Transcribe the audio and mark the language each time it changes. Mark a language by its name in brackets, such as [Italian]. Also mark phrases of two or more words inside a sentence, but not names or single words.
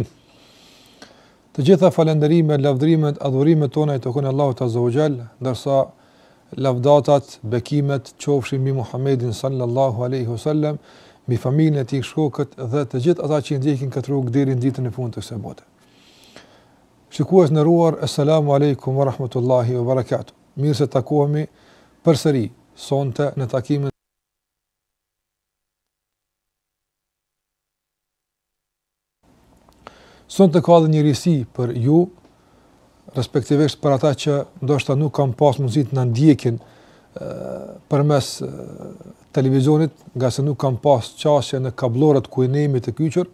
[Albanian] Të gjitha falënderimet, lavdrimet, adhurimet tona i takojnë Allahut [Arabic] عز وجل, [Albanian] ndërsa lavdatat, bekimet qofshin mbi Muhammedin [Arabic] صلى الله عليه وسلم, [Albanian] mbi familjen e tij, shokët dhe të gjithë ata që ndjekin këtë rrugë deri në ditën e fundit të kësaj bote. Shikues nderuar, [Arabic] السلام عليكم ورحمة الله وبركاته. [Albanian] Mirë se takohemi përsëri sonte në takimin sonte ka dhe një risi për ju, respektivisht për ata që ndoshta nuk kanë pas mundësi të na ndjekin përmes televizionit, nga se nuk kanë pas qasje në kablorët ku ne jemi të kyçur.